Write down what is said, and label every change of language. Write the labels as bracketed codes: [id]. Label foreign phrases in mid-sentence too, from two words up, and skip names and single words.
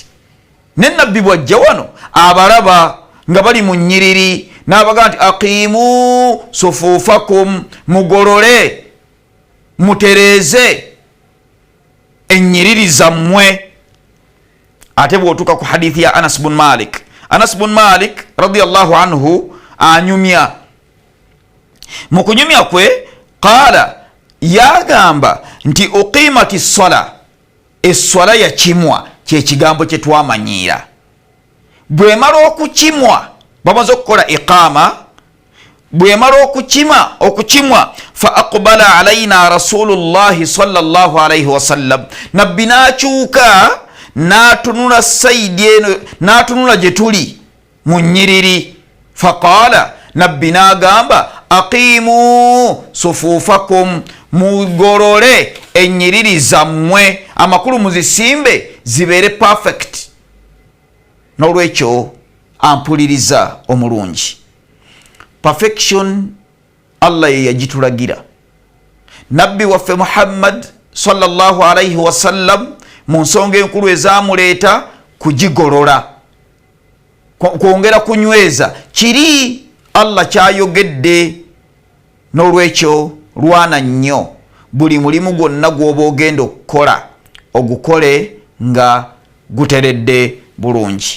[lg] ne nabbi bwajja wano abalaba nga bali mu nnyiriri n'abaga nti [ar] أقيموا صفوفكم, [lg] mugolole, mutereeze ennyiriri zammwe. ate bw'otuuka ku hadithi ya Anas bin Malik, Anas bin Malik [ar] رضي الله عنه [lg] anyumya. mu kunyumya kwe qaala, yagamba nti [ar] أقيمت الصلاة, [lg] eswala yakimwa, kyekigambo kye twamanyiira. bwemala okukimwa, bamaze okukola iqama, bwemala okukimwa [ar] فأقبل علينا رسول الله صلى الله عليه وسلم, [lg] nabbi n'akyuka n'atunula saidi eno, n'atunula gye tuli mu nnyiriri. faqala, nabbi n'agamba [ar] أقيموا صفوفكم, [lg] mugolole ennyiriri zammwe, amakulu muzisimbe zibeere perfect. n'olwekyo ampuliriza omulungi, perfection Allah ye yagitulagira. nabbi waffe Muhammad [ar] صلى الله عليه وسلم [lg] mu nsonga enkulu ezamuleeta kugigolola, kwongera kunyweza kiri Allah kyayogedde. n'olwekyo lwana nnyo buli mulimu gwonna gw'oba ogenda okukola ogukole nga guteredde bulungi.